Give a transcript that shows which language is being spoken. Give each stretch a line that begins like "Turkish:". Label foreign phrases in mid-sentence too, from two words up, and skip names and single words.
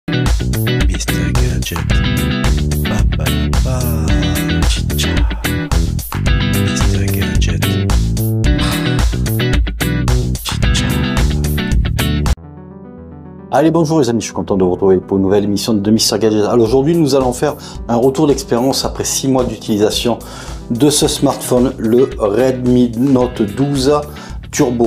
French: Mr. Gadget. Ba, ba, ba. Chicha. Mr. Gadget. Chicha. Allez, bonjour les amis, je suis content de vous retrouver pour une nouvelle émission de Mr. Gadget. Alors aujourd'hui, nous allons faire un retour d'expérience après 6 mois d'utilisation de ce smartphone, le Redmi Note 12 Turbo.